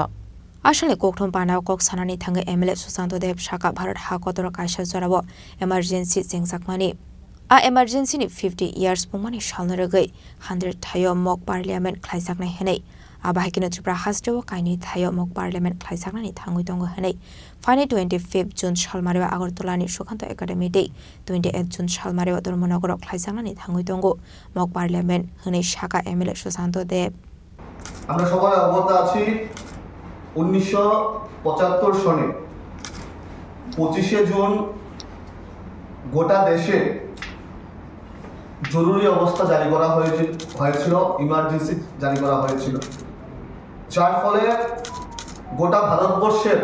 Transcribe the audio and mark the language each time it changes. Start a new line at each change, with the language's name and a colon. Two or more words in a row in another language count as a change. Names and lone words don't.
Kok Borok: Ashale Kokthum Panao Kok Sanani Thange MLA Susanto Deb Shaka Bharat Hakotoro Kaisha Zorabo Emergency Sengsakmani A emergency ni
English: 50 years
Kok Borok: Pumani Shalnoroge 100 Thayo
English: Mok Parliament
Kok Borok: Klaisakna Henei Abahikino Tripura Hasdewo Kaini Thayo
English: Mok Parliament
Kok Borok: Klaisakna ni Thangui Tongo Henei Fine 25 June Shalmarewa Agartolani Shukanto Academy Day 28 June Shalmarewa Dormonogoro Klaisakna ni Thangui Tongo
English: Mok Parliament
Kok Borok: Henei Shaka MLA Susanto Deb
Bangla: আমরা সবাই অবগত আছি 1975 সনে 25 জুন গোটা দেশে জরুরি অবস্থা জারি করা হয়েছিল ইমার্জেন্সি জারি করা হয়েছিল যার ফলে গোটা ভারতবর্ষের